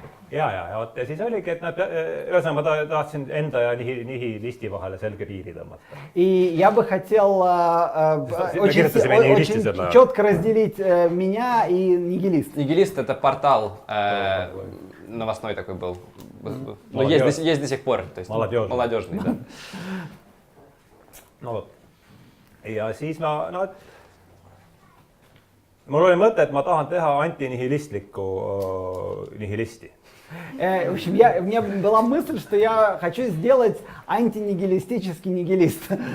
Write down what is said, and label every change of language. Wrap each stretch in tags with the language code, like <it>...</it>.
<et>Ja siis oligi, et ühesõnaga ma tahtsin enda ja nihilisti vahele selge piiri tõmmata.</et> <ru>И я бы хотел очень четко разделить меня и нигилист. Нигилист — это портал новостной такой был. Но есть до сих пор. То есть молодежный, да.</ru> <et>No vot. Ja siis mul oli mõte, et ma tahan teha antinihilistlikku nihilisti.</et> <ru>В общем, у меня была мысль, что я хочу сделать антинигилистический нигилист.</ru>